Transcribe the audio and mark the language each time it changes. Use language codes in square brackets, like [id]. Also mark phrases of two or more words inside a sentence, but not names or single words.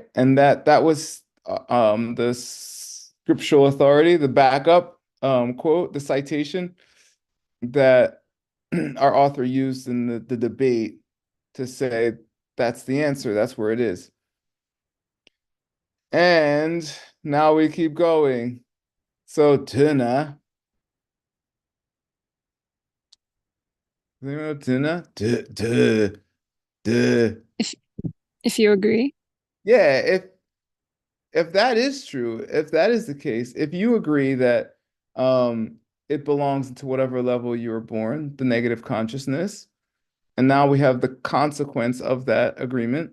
[en] And that was the scriptural authority, the backup quote, the citation that our author used in the debate to say that's the answer, that's where it is. And now we keep going. So tuna, tuna, duh. if if you agree. Yeah, if that is true, if that is the case, if you agree that it belongs to whatever level you were born, the negative consciousness, and now we have the consequence of that agreement.